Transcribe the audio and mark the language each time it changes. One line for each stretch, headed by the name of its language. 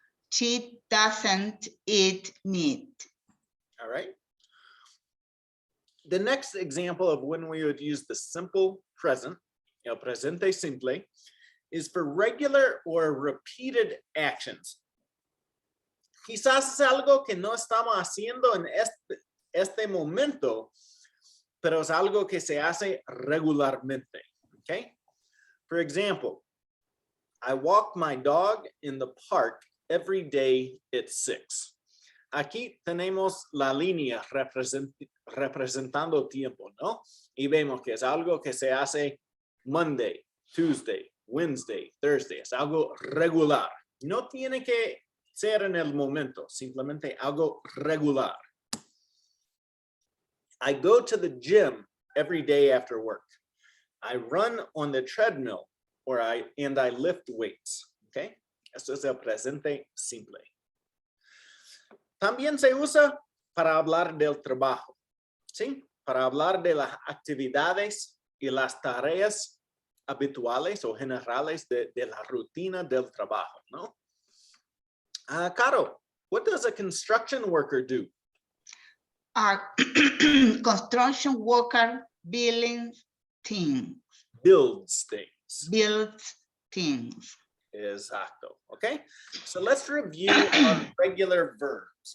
English: She doesn't eat meat. All right. The next example of when we would use the simple present,
Spanish: el presente simple,
English: is for regular or repeated actions.
Spanish: Quizás es algo que no estamos haciendo en este momento, pero es algo que se hace regularmente.
English: Okay? For example, I walk my dog in the park every day at 6.
Spanish: Aquí tenemos la línea representando tiempo, ¿no? Y vemos que es algo que se hace
English: Monday, Tuesday, Wednesday, Thursday.
Spanish: Es algo regular. No tiene que ser en el momento, simplemente algo regular.
English: I go to the gym every day after work. I run on the treadmill and I lift weights. Okay?
Spanish: Esto es el presente simple. También se usa para hablar del trabajo, ¿sí? Para hablar de las actividades y las tareas habituales o generales de la rutina del trabajo, ¿no?
English: Caro, what does a construction worker do? A construction worker builds things. Builds things. Builds things.
Spanish: Exacto. Okay.
English: So let's review our regular verbs.